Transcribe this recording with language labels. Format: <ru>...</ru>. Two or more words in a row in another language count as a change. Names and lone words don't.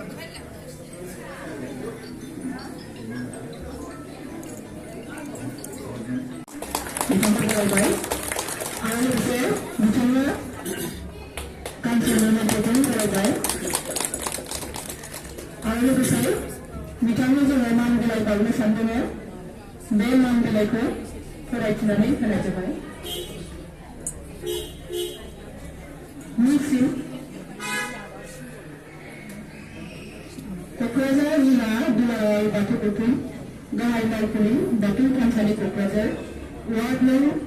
<id>Bicara berapa? Anggaran bisnis, bicara kantor manajemen berapa? Anggaran bisnis.</id> <brx>बिथांनो जोङो मान बिलाइ बावनो सानदोङो बे मान बिलाइखौ फरायथिनानै होनाय जाबाय मिसिं क'क्राझार जिल्ला दुलाराय बाथौ गौथुम गाहाय मावखुलि बाथौ थानसालि क'क्राझार वार्ड नं</brx>